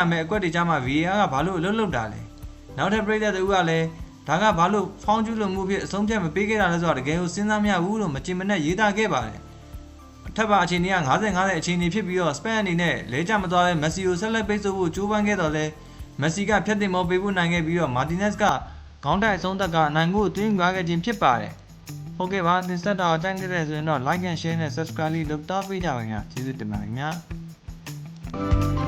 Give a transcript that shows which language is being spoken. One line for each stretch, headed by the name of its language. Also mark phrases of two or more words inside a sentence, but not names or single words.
Burmese: မဲ့အကွက်တွေကြားမှာ VAR ကဘာလို့အလုပ်လုပ်တာလဲနောက်ထပ်ပရိသတ်တွေကလည်းဒါကဘာလို့ဖောင်းကျူးလို့မှုဖြစ်အဆုံးဖြတ်မပေးခဲ့တာလဲဆိုတာတကယ်ကိုစဉ်းစားမရဘူးလို့မကြင်မနဲ့ရေးသားခဲ့ပါတယ်အထက်ပါအခြေအနေက50-50အခြေအနေဖြစ်ပြီးတော့စပန်အနေနဲ့လဲကျမသွားတဲ့မက်ဆီကိုဆက်လက်ပိတ်ဆို့ဖို့ကြိုးပမ်းခဲ့တော့လဲမက်ဆီကဖျက်တင်မောပေးဖို့နိုင်ခဲ့ပြီးတော့မာတီနက်စ်ကခေါင်းတိုက်အဆုံးသက်ကနိုင်ကိုသွင်းသွားခဲ့ခြင်းဖြစ်ပါတယ်ဟုတ်ကဲ့ပါသင်ဆက်တာအတန်းခဲ့တဲ့ဆိုရင်တော့
English: like and share
Burmese: နဲ့ subscribe လေးလုပ်တော့ပေးကြပါခင်ဗျာကျေးဇူးတင်ပါတယ်ခင်ဗျာ